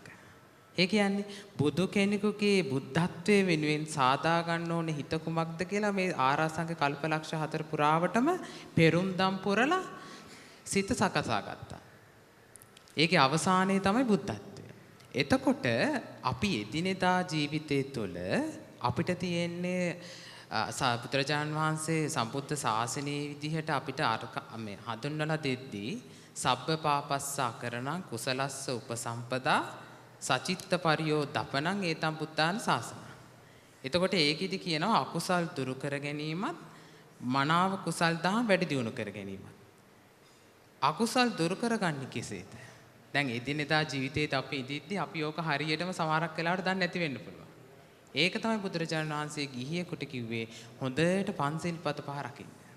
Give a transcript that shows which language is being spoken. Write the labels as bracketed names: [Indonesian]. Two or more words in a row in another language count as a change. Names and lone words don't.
[Sinhala] ඒ කියන්නේ බුදු කෙනෙකුගේ බුද්ධත්වයේ වෙනුවෙන් සාදා ගන්න ඕනේ හිත කුමක්ද කියලා මේ ආරාසංඛ්‍ය කල්පලක්ෂ 4 පුරාවටම පෙරුම්දම් පුරලා සිත සකසා ගත්තා. ඒකේ අවසානයේ තමයි බුද්ධත්වය. එතකොට අපි එදිනෙදා ජීවිතය තුළ අපිට තියෙන්නේ බුදුරජාණන් වහන්සේ සම්බුද්ධ ශාසනයේ විදිහට අපිට මේ හඳුන්වලා දෙද්දී [Pali] සබ්බ පාපස්සා කරණං කුසලස්ස උපසම්පදා සචිත්ත පරියෝ දපනං ඒතම් බුද්ධාන ශාසන. [Sinhala] එතකොට ඒකෙදි කියනවා අකුසල් දුරු කර ගැනීමත් මනාව කුසල් දහම් වැඩි දියුණු කර ගැනීමත්. අකුසල් දුරු කරගන්නේ කෙසේද? දැන් එදිනෙදා ජීවිතේත් අපි ඉදිද්දී අපි ඕක හරියටම සමහරක් වෙලාවට දන්නේ නැති වෙන්න පුළුවන්. ඒක තමයි බුදුරජාණන් වහන්සේ ගිහියෙකුට කිව්වේ හොඳට පන්සිල් පත පහ රකින්න.